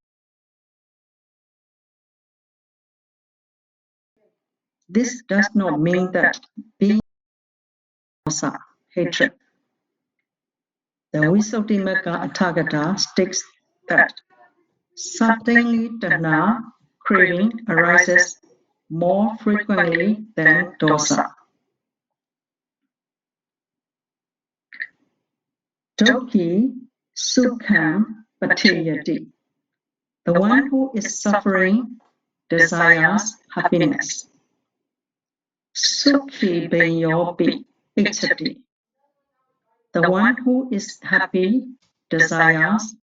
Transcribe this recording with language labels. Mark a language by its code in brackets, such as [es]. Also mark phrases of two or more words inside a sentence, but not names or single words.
[en] This does not mean that being dosa, hatred. The Visuddhimagga Tathagata states that certainly tanha, craving, arises more frequently than dosa. [pi] Dukhi sukham patiyati. [en] The one who is suffering desires happiness. [pi] Sukhi benyopi ichati. [en] The one who is happy desires